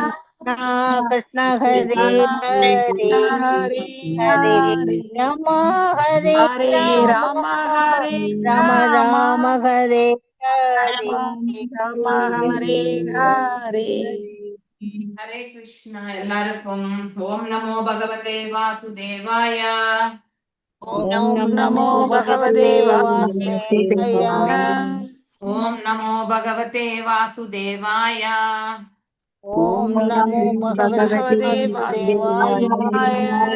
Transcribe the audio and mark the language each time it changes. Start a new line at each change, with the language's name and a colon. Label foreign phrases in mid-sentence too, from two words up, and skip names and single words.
Sanskrit: कृष्ण हरे कृष्णा हरे। कृष्ण हरे हरे हरे राम हरे हरे राम राम हरे राम राम राम हरे हरे। राम राम हरे हरे हरे कृष्णा எல்லாருக்கும் ஓம் நமோ பகவதே வாசுதேவாய। ओम ओम नमो नमो भगवते भगवते वासुदेवाय। वासुदेवाय ओम नमो भगवते वासुदेवाय। ओम ओम नमो नमो भगवते भगवते वासुदेवाय। वासुदेवाय